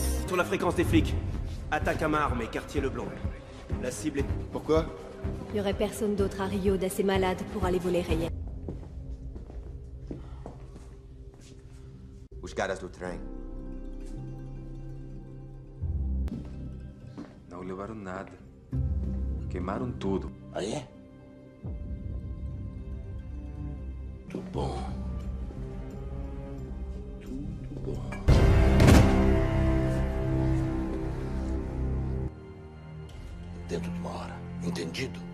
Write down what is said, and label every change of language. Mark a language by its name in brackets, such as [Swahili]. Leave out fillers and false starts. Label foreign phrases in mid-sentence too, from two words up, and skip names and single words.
[French] sur la fréquence des flics. Attaque à main armée, quartier Leblanc. La cible est... Pourquoi? Il y aurait personne d'autre à Rio d'assez malade pour aller voler Reyes. [Portuguese] Os caras do trem não levaram nada. Queimaram tudo. Ah, é? Tudo bom. Tudo bom. Dentro de uma hora. Entendido?